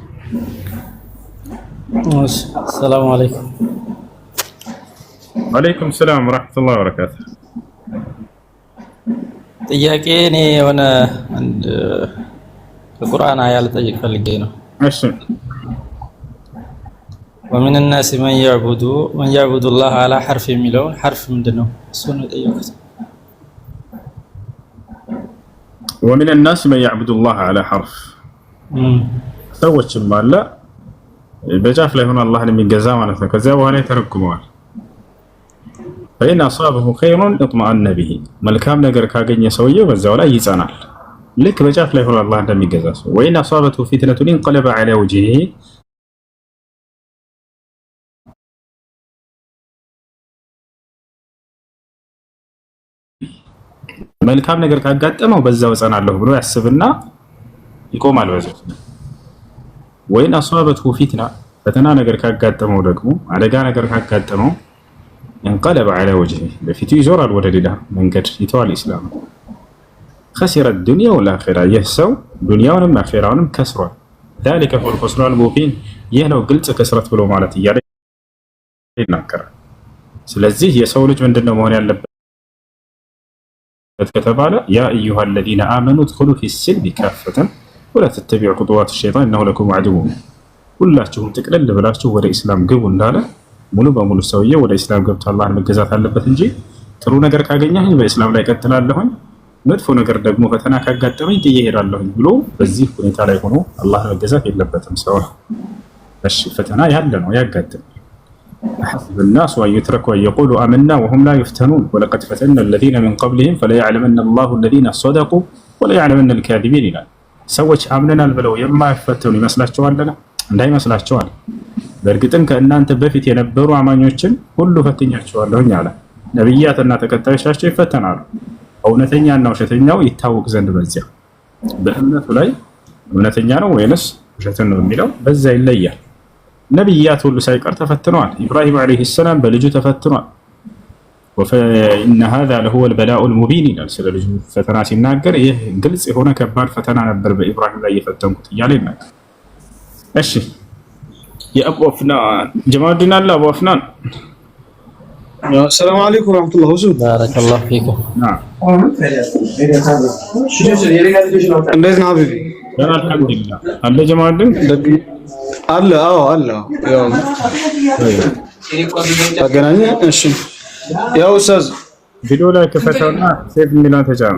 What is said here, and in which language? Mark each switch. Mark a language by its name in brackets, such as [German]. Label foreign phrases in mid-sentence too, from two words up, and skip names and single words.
[Arabic] السلام عليكم። وعليكم السلام ورحمة الله وبركاته። [Amharic] ጥያቄ እኔ የሆነ አንድ ከቁርአን አያ ልጠይቅ ፈልጌ ነው። እሺ [Arabic] ومن الناس من يعبد الله على حرف [Amharic] የሚለውን ሐርፍ ምንድነው? እሱ ነው የጠየኩት። [Arabic] ومن الناس من يعبد الله على حرف [Amharic] ሰዎችም አለ በጫፍ ላይ ሆኖ አላህን የሚገዛ ማለት ነው። ከዚያ በኋላ ይተረጉመዋል። [Arabic] فإن أصابه خير اطمأن به [Amharic] መልካም ነገር ካገኘ ሰውየው በዛው ላይ ይጸናል። ልክ በጫፍ ላይ ሆኖ አላህ እንደሚገዛ ሰው [Arabic] وإن أصابته فتنة انقلب على وجهه [Amharic] መልካም ነገር ካጋጠመው በዛው እጸናለሁ ብሎ ያስብና ይቆማል በዛው። [Arabic] وإن أصابته فتنة [Amharic] ፈተና ነገር ካጋጠመው ደግሞ አደጋ ነገር ካጋጠመው [Arabic] انقلب على وجهه [Amharic] በፊቱ ይዞራል ወደ ሌላ መንገድ ይተዋል ኢስላም። [Arabic] خسر الدنيا والآخرة [Amharic] يهسو ዱንያውንም አኺራውንም ከስሯል። [Arabic] ذلك هو الخسران المبين [Amharic] ይህ ነው ግልጽ ከስረት ብሎ ማለት እያለ ይናገራል። ስለዚህ የሰው ልጅ ምንድነው መሆን ያለበት ከተባለ [Arabic] يا أيها الذين آمنوا ادخلوا في السلم كافة ولا تتبعوا خطوات الشيطان إنه لكم عدو [Amharic] ሁላችሁም ጥቅልል ብላችሁ ወደ ኢስላም ግቡ እንዳለ ሙሉ በሙሉ ሰውዬ ወደ ኢስላም ገብቶ አላህን መገዛት አለበት እንጂ ጥሩ ነገር ካገኘኝ በኢስላም ላይ ቀጥላለሁኝ፣ መጥፎ ነገር ደግሞ ፈተና ካጋጠመኝ ጥዬ እሄዳለሁኝ ብሎ በዚህ ሁኔታ ላይ ሆኖ አላህን መገዛት የለበትም ሰው። እሺ ፈተና ያለ ነው ያጋጥም። [Arabic] حسب الناس وأن يتركوا أن يقولوا آمنا وهم لا يفتنون ولقد فتنا الذين من قبلهم فليعلمن الله الذين صدقوا وليعلمن الكاذبين [Amharic] ይላል። ሰዎች አምነናል ብለው የማይፈተኑ ይመስላችኋልና እንዳይመስላችኋል። በእርግጥም ከእናንተ በፊት የነበሩ አማኞችን ሁሉ ፈትኛቸዋለሁኝ አለ። ነብያትና ተከታዮቻቸው ይፈተናሉ። እውነተኛና ውሸተኛው ይታወቅ ዘንድ በዚያ በእምነቱ ላይ እውነተኛ ነው ወይንስ ውሸትን ነው የሚለው በዛ ይለያል። ነብያት ሁሉ ሳይቀር ተፈትነዋል። ኢብራሂም [Arabic] عليه السلام [Amharic] በልጁ ተፈትኗል። [Arabic] وإن هذا لهو البلاء المبين [Amharic] ይላል። ስለ ልጁ ፈተና ሲናገር ይህ ግልጽ የሆነ ከባድ ፈተና ነበር በኢብራሂም ላይ የፈተንኩት እያለ ይናገራል። እሺ የአቡ አፍናን ጀማሉዲን አለ አቡ አፍናን [Arabic] السلام عليكم ورحمة الله وبركاته. بارك الله فيكم. نعم. [Amharic] እንዴት ነው ሀቢቢ? አልሐምዱሊላህ አለ ጀማሉዲን አለ። አዎ አለ። ያው አገናኘ። እሺ ያው ኡስታዝ ቪዲዮ ላይ ከፈተውና ሴፍ ሚላን ተጫነ።